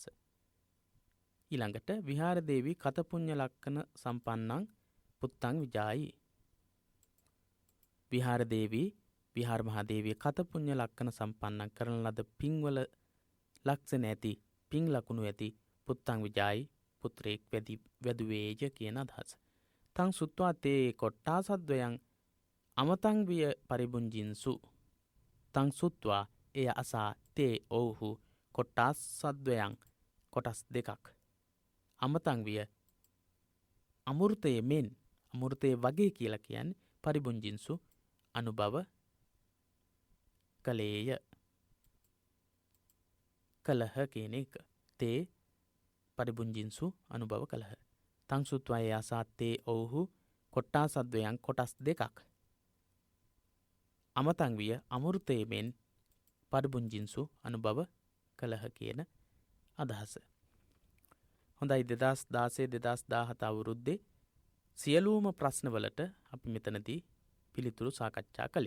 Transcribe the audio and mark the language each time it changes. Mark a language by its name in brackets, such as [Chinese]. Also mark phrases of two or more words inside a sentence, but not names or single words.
[Pali] ඊළඟට විහාර දේවී කත පුඤ්ඤ ලක්ෂණ සම්පන්නං පුත්තං විජායි. විහාර දේවී [Sinhala] විහාර මහා දේවිය [Pali] කත පුඤ්ඤ ලක්ෂණ සම්පන්නං [Sinhala] කරන ලද පින්වල ලක්ෂණ ඇති පින් ලකුණු ඇති [Pali] පුත්තං විජායි [Sinhala] පුත්‍රයෙක් වැදුවේය කියන අදහස. [Pali] තං සුත්වා තේ කොට්ටාසද්වයන් අමතං විය පරිබුංජින්සු. තං සුත්වා [Sinhala] එය අසා තේ ඔව්හු කොට්ටාසද්වයන් කොටස් දෙකක් [Pali] අමතං විය [Sinhala] අමෘතයේ මෙන් අමෘතයේ වගේ කියලා කියන්නේ පරිබුංජින්සු අනුභව කලේය කලහ කියන එක. [Pali] තේ පරිබුංජින්සු [Sinhala] අනුභව කලහ. [Pali] තං සුත්වා [Sinhala] එය අසා තේ ඔව්හු කොට්ටාසද්වයන් කොටස් දෙකක් [Pali] අමතං විය [Sinhala] අමෘතයේ මෙන් පරිබුංජින්සු අනුභව කලහ කියන අදහස. හොඳයි 2016-2017 අවුරුද්දේ සියලුම ප්‍රශ්නවලට අපි මෙතනදී පිළිතුරු සාකච්ඡා කළේ.